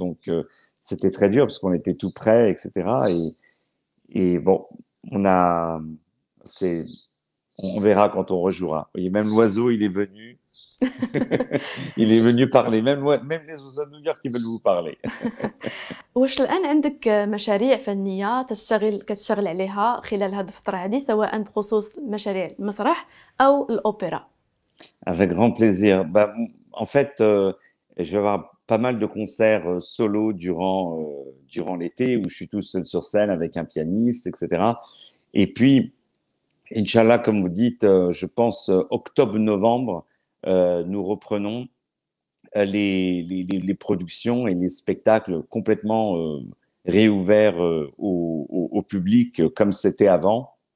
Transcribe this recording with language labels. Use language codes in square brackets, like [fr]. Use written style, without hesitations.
[fr] Donc, c'était très dur parce qu'on était tout prêt, etc. Et bon, on a, c'est, on verra quand on rejouera. Vous voyez, même l'oiseau, il est venu. Il est venu parler. Même les oiseaux de New York, ils veulent vous parler. [ar] واش الآن عندك مشاريع فنية كتشتغل عليها خلال هذه الفترة هذه سواء بخصوص مشاريع المسرح أو الأوبرا؟ [fr] Avec grand plaisir. Bah, en fait, je vais avoir pas mal de concerts solo durant l'été où je suis tout seul sur scène avec un pianiste, etc. Et puis, Inch'Allah, comme vous dites, je pense octobre-novembre, nous reprenons les productions et les spectacles complètement réouverts au public comme c'était avant.